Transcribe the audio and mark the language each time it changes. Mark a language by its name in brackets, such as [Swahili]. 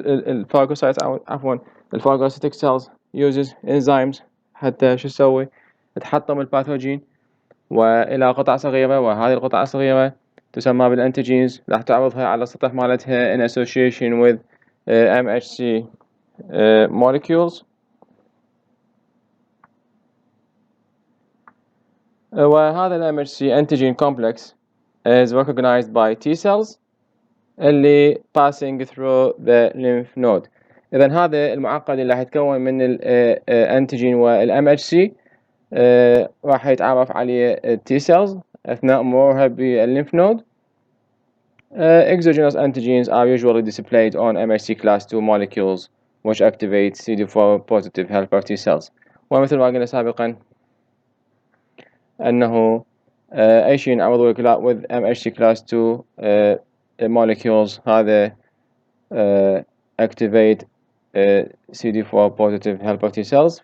[Arabic] الفاجوسايتس أو عفوا الفاجوسيتك cells uses enzymes حتى شو تسوي؟ تحطم الباثوجين وإلى قطع صغيرة، وهذه القطع الصغيرة تسمى بالانتيجينز، راح تعرضها على السطح مالتها [English] in association with MHC molecules. وهذا ال MHC antigen complex is recognized by T cells اللي passing through the lymph node. [Arabic] إذن هذا المعقد اللي راح يتكون من الأنتيجين وال MHC راح يتعرف عليه T cells أثناء مرورها بالlymph node. [English] Exogenous antigens are usually displayed on MHC class 2 molecules which activate CD4 positive helper T cells. [Arabic] ومثل ما قلنا سابقا أنه أي شيء نعوضه [English] with MHC class 2 molecules [Arabic] هذا [English] activate CD4 positive helper T cells.